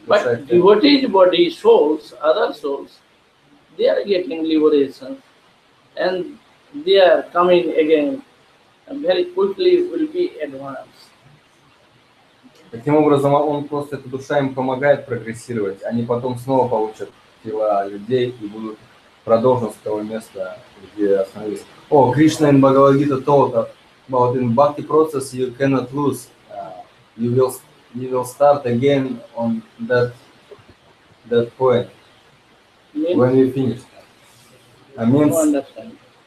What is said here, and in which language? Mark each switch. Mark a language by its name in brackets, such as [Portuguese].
[English] But devotees' body, souls, other souls, they are getting liberation. And they are coming again. And very quickly will be advanced. [Russian] Таким образом, он просто, эта душа им помогает прогрессировать. Они потом снова получат тела людей и будут продолжить с того места, где остановились. [English] Oh, Krishna in Bhagavad-gita told about in Bhakti process you cannot lose. You will start again on that point when you finish. Means, Understand?